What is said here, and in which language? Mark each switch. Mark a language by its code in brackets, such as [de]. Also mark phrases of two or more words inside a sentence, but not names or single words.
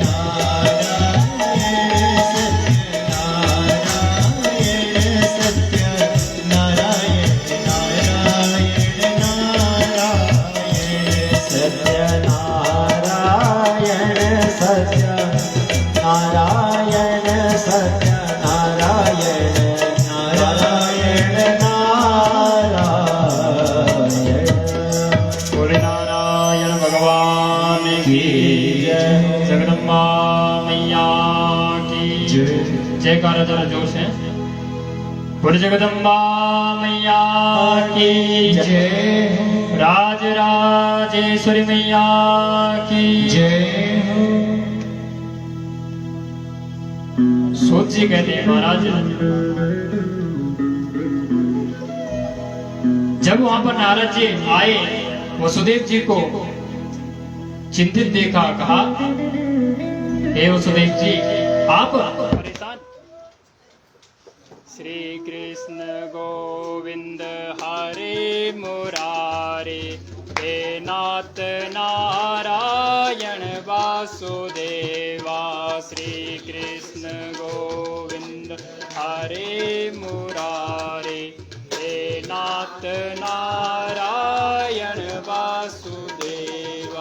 [hi] નારાયણ સત્ય નારાયણ સત્ય નારાયણ સત્ય નારાયણ સત્ય નારાયણ નારાયણ નારાયણ बोले नारायण भगवान की जय। जगदम्बा मैया की जय। जयकारा जरा जोर से बोले जगदम्बा मैया की जय राज राजेश्वरी मैया की जय हो सूत जी कहते हैं महाराज, जब वहां पर नारद जी आए, वसुदेव जी को चिंतित देखा, कहा हे वसुदेव जी आप परेशान। श्री कृष्ण गोविंद हरे मुरारे, हे नाथ नारायण वासुदेवा। श्री कृष्ण गोविंद हरे मुरारे, हे नाथ नारायण वासुदेवा।